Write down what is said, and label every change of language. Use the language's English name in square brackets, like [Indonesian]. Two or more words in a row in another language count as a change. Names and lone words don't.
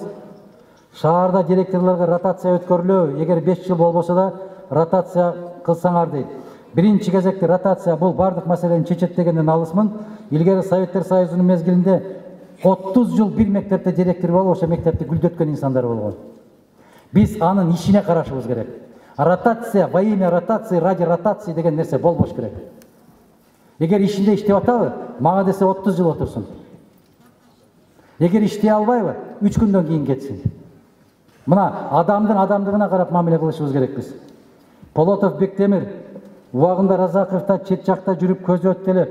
[Kyrgyz] Шаарда директорлорго ротация өткөрүлөбү, эгер 5 жыл болбосо да ротация кылсаңар дейт. Биринчи кезекте ротация бул бардык маселени чечет дегенден алысмын. Илгери Советтер Союзунун мезгилинде 30 жыл бир мектепте директор болуп, ошо мектепти гүлдөткөн инсандар болгон. Биз анын ишине карашыбыз керек. Ротация, [Russian] во имя ротации, ради ротации [Kyrgyz] деген нерсе болбош керек. Эгер ишинде иштеп атабы, мага десе 30 жыл отурсун. Эгер иштей албайбы, 3 күндөн кийин кетсин. Мына адамдын адамдыгына карап мамиле кылышыбыз керекпиз. Полотов Бектемир убагында Разаковта чет жакта жүрүп көзү өттү эле.